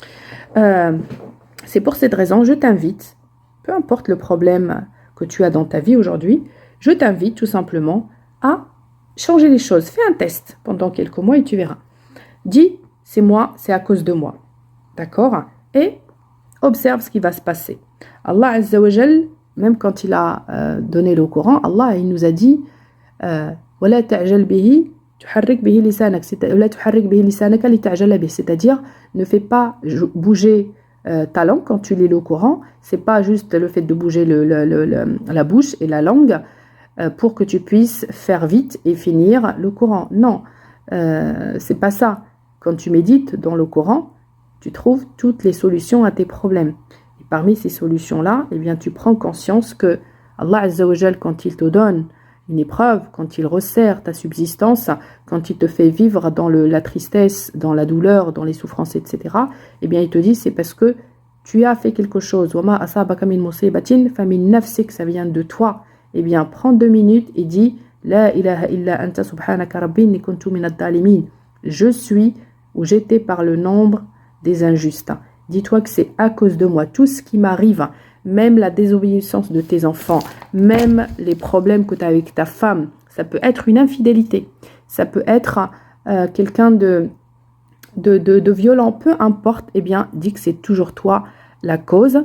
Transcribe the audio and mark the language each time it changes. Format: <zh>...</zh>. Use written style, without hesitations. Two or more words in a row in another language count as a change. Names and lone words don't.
<fr>C'est pour cette raison, je t'invite, peu importe le problème que tu as dans ta vie aujourd'hui, je t'invite tout simplement à changer les choses. Fais un test pendant quelques mois et tu verras. Dis, c'est moi, c'est à cause de moi. D'accord? Et observe ce qui va se passer.</fr> <ar>الله عز وجل,</ar> <fr>même quand il a donné le Coran, Allah il nous a dit</fr> <ar>وَلَا تَعْجَلْ بِهِ تُحَرِّكْ بِهِ لِسَانَكَ وَلَا تُحَرِّكْ بِهِ لِسَانَكَ لِتَعْجَلَ بِهِ.</ar> <fr>C'est-à-dire, ne fais pas bouger ta langue quand tu lis le Coran. C'est pas juste le fait de bouger la bouche et la langue pour que tu puisses faire vite et finir le Coran. Non, c'est pas ça. Quand tu médites dans le Coran, tu trouves toutes les solutions à tes problèmes. Et parmi ces solutions-là, eh bien, tu prends conscience que</fr> <ar>الله عز وجل,</ar> <fr>quand il te donne une épreuve, quand il resserre ta subsistance, quand il te fait vivre dans la tristesse, dans la douleur, dans les souffrances, etc., eh bien, il te dit, c'est parce que tu as fait quelque chose.</fr> <ar>وما أصابك من مصيبة فمن نفسك,</ar> <fr>ça vient de toi. Eh bien, prends 2 minutes et dis</fr> <ar>لا إله إلا أنت سبحانك ربي إني كنت من الظالمين.</ar> <fr>Je suis ou j'étais par le nombre des injustes. Dis-toi que c'est à cause de moi. Tout ce qui m'arrive, même la désobéissance de tes enfants, même les problèmes que tu as avec ta femme, ça peut être une infidélité, ça peut être quelqu'un de violent, peu importe, eh bien, dis que c'est toujours toi la cause.</fr>